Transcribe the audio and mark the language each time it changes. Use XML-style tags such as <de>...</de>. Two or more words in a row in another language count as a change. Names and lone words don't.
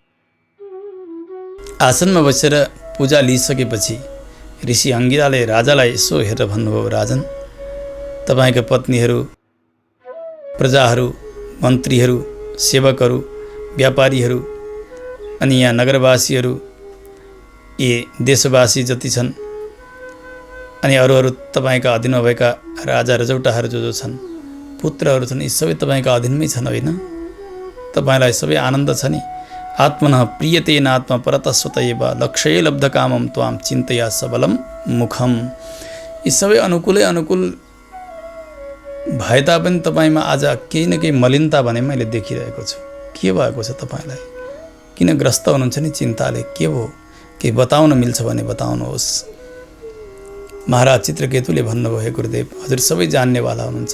<ne>आसनमा बसेर पूजा लिइसकेपछि ऋषि अंगिराले राजालाई यसो हेरेर भन्नुभयो, राजन, तपाईँका पत्नीहरू, प्रजाहरू, मन्त्रीहरू, सेवकहरू, व्यापारीहरू अनि यहाँ नगरवासीहरू, यी देशवासी जति छन् अनि अरू तपाईँका अधीनमा भएका राजा रजौटाहरू जो छन्, पुत्रहरू छन्, यी सबै तपाईँका अधीनमै छन् होइन? तपाईँलाई सबै आनन्द छ नि।</ne> <sa>आत्मनः प्रियतेन आत्मा परतस्वतैव लक्ष्ये लब्धकामं त्वां चिन्तया सबलं मुखम।</sa> <ne>यी सबै अनुकूल भए तापनि तपाईँमा आज केही न केही मलिनता भने मैले देखिरहेको छु। के भएको छ तपाईँलाई? किन ग्रस्त हुनुहुन्छ नि चिन्ताले? के हो? केही बताउन मिल्छ भने बताउनुहोस्। महाराज चित्रकेतुले भन्नुभयो, हे गुरुदेव, हजुर सबै जान्नेवाला हुनुहुन्छ।</ne>